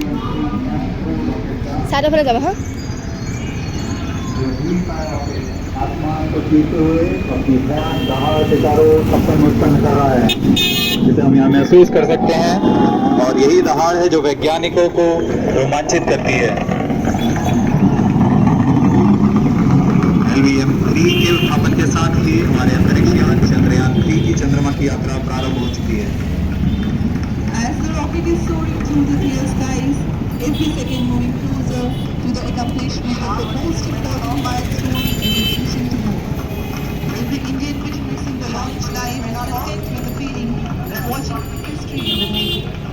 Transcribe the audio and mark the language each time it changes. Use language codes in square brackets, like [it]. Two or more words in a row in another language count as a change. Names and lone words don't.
[as] ছাইডৰ ফালে যাবা হা [hi] आसमान को छूते हुए अपनी दहाड़ के चारों छप्पन मुस्कान नजर रहा है जिसे हम यहाँ महसूस कर सकते हैं और यही दहाड़ है जो वैज्ञानिकों को रोमांचित करती है LVM-3 के उत्थापन के साथ ही हमारे अंतरिक्ष यान चंद्रयान 3 की चंद्रमा की यात्रा प्रारंभ हो चुकी है [en] As the rocket is soaring through the clear skies, every second moving closer to the accomplishment of the most important milestone in its mission to moon. Every Indian witnessing the launch live and content with the feeling of watching history in the making.